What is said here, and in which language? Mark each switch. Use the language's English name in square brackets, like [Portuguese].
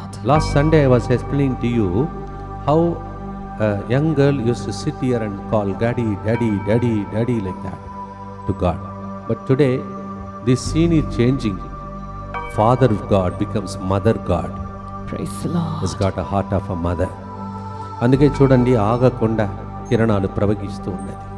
[English] Last Sunday I was explaining to you how young girl uses to sit here and call daddy daddy daddy daddy like that to God. But today this scene is changing. Father of God becomes Mother God. Praise the Lord. Has got a heart of a mother. [Telugu] అందుకే చూడండి, ఆగకుండా కిరణాలు ప్రవహిస్తూ ఉన్నది.